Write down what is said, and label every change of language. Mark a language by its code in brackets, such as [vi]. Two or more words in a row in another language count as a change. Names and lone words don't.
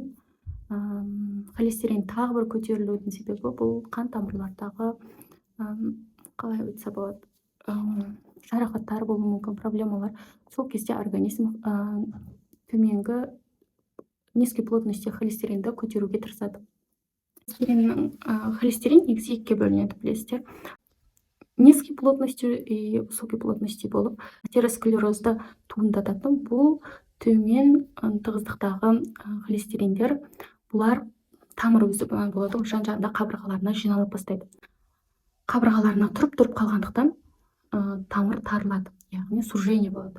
[kk] Холестерин тағы бір көтерілудің себебі бұл қан тамырлардағы қалай айтса болады, жарақаттар болуы мүмкін, проблемалар. Сол кезде организм төменгі [ru] низкой плотности [kk] холестеринді көтеруге тырысады. Холестерин негізі екіге бөлінеді, білесіздер. [ru] Низкой плотности и высокой плотности [kk] болып, атеросклерозды туындататын бұл төмен тығыздықтағы холестериндер, бұлар тамыр өзі болады, жан-жағында қабырғаларына жиналып бастайды. Қабырғаларына тұрып қалғандықтан тамыр тарылады, яғни сужение болады.